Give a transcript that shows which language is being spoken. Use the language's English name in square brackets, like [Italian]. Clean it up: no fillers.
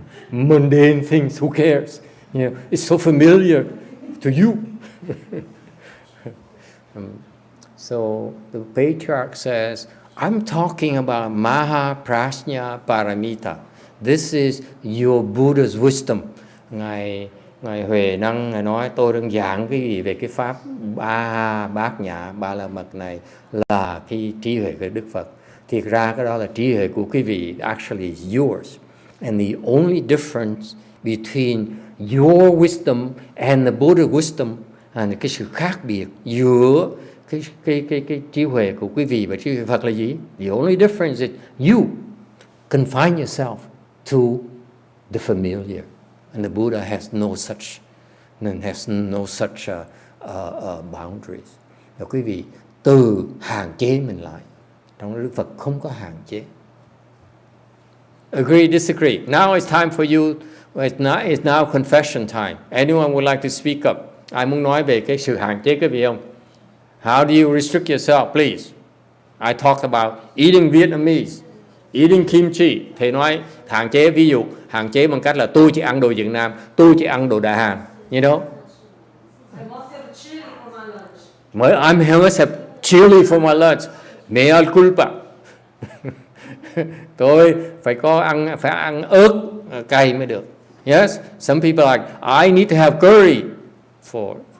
[English] Mundane things, who cares? You know, it's so familiar to you. So the Patriarch says, I'm talking about Maha Prajna Paramita. This is your Buddha's wisdom. [Vietnamese] Ngài Huệ Năng Ngài nói tôi đang giảng cái gì về cái pháp bát nhã ba la mật này là cái trí huệ của Đức Phật. Thiệt ra cái đó là trí huệ của quý vị, [English] actually is yours. And the only difference between your wisdom and the Buddha wisdom, [Vietnamese] cái sự khác biệt giữa cái trí huệ của quý vị và trí huệ Phật là gì? [English] The only difference is you confine yourself to the familiar, and the Buddha has no such boundaries. [Vietnamese] Và quý vị từ hạn chế mình lại. Trong Đức Phật không có hạn chế. [English] Agree, disagree. Now it's time for you. It's now confession time. Anyone would like to speak up? [Vietnamese] Ai muốn nói về cái sự hạn chế cái gì không? [English] How do you restrict yourself, please? I talked about eating Vietnamese, eating kimchi. [Vietnamese] Thầy nói hạn chế, ví dụ hạn chế bằng cách là tôi chỉ ăn đồ Việt Nam, tôi chỉ ăn đồ Đại Hàn. [English] You know? I must have chili for my lunch. I must have chili for my lunch. [Latin] Mea culpa. [Vietnamese] Tôi phải ăn ớt cay mới được. [English] Yes, some people are like, I need to have curry for.